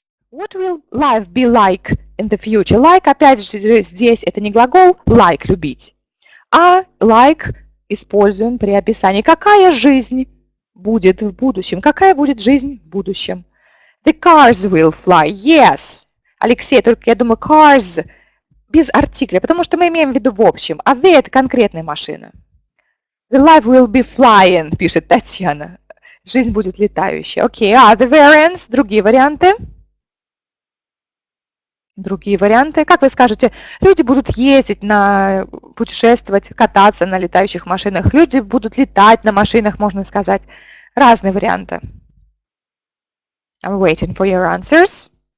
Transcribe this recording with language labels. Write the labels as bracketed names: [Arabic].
[English] What will life be like in the future? [Russian] Like, опять же, здесь это не глагол like, любить, а like используем при описании. Какая жизнь будет в будущем? Какая будет жизнь в будущем? [English] The cars will fly. Yes. [Russian] Алексей, только я думаю, cars без артикля, потому что мы имеем в виду в общем, а the это конкретная машина. [English] The life will be flying, [Russian] пишет Татьяна. Жизнь будет летающей. Окей, [English] other variants, [Russian] другие варианты. Другие варианты. Как вы скажете, люди будут ездить, путешествовать, кататься на летающих машинах. Люди будут летать на машинах, можно сказать. Разные варианты. [English] I'm waiting for your answers.